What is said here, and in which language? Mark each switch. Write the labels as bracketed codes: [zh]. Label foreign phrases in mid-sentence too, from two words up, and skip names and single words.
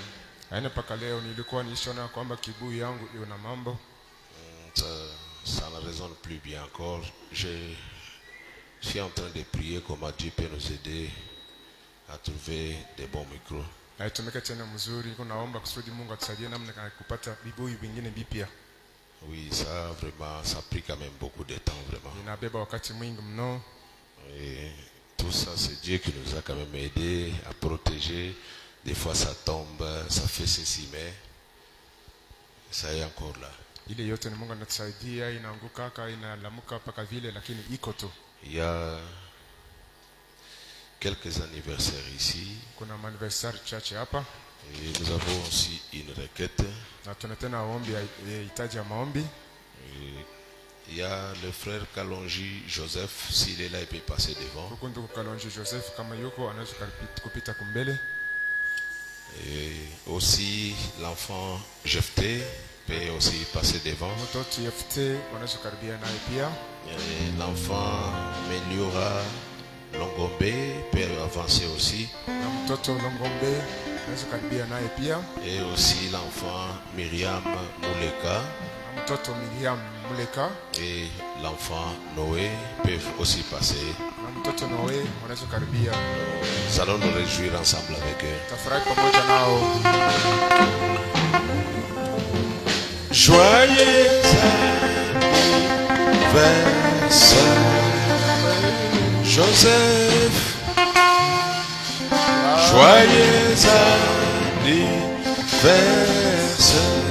[sw] Yaani mpaka leo nilikuwa nishaona kwamba kibuyu yangu ina mambo. [fr] Ça ne résonne plus bien encore. Je suis en train de prier comment Dieu peut nous aider à trouver des bons micros. [sw] Haitumika tena mzuri, niko naomba kusudi Mungu atusaidie namna ya kupata vibuyu vingine vipya. [fr] Oui, ça vraiment, ça a pris quand même beaucoup de temps vraiment. [sw] Inabeba wakati mwingi mno. [fr] Et tout ça, c'est Dieu qui nous a quand même aidé à protéger. Des fois, ça tombe, ça fait ceci, mais ça est encore là. [sw] Ile yote ni Mungu anatusaidia, inaanguka inalamuka mpaka vile, lakini iko tu. [fr] Il y a quelques anniversaires ici. [sw] Kuna anniversaire chache hapa. [fr] Et nous avons aussi une requête. [sw] Na tuna tena ombi hitaji ya maombi. [fr] Il y a le frère Kalonji Joseph, s'il est là, il peut passer devant. [sw] Kalonji Joseph kama yuko anaweza kupita kumbele. [fr] Et aussi l'enfant Jefté peut aussi passer devant. [sw] Mtoto Jefté anaweza karibia naye pia. [fr] Et l'enfant Meliora Longombe peut avancer aussi. [sw] Na mtoto Longombe anaweza karibia naye pia. [fr] Et aussi l'enfant Myriam Muleka. [sw] Mtoto Myriam Muleka [fr] et l'enfant Noé peuvent aussi passer. [sw] Mtoto Noé wanaweza karibia. [fr] Nous allons nous réjouir ensemble avec eux. [sw] Tafurahi pamoja nao. [fr] Joyeux anniversaire Joseph. Joyeux anniversaire.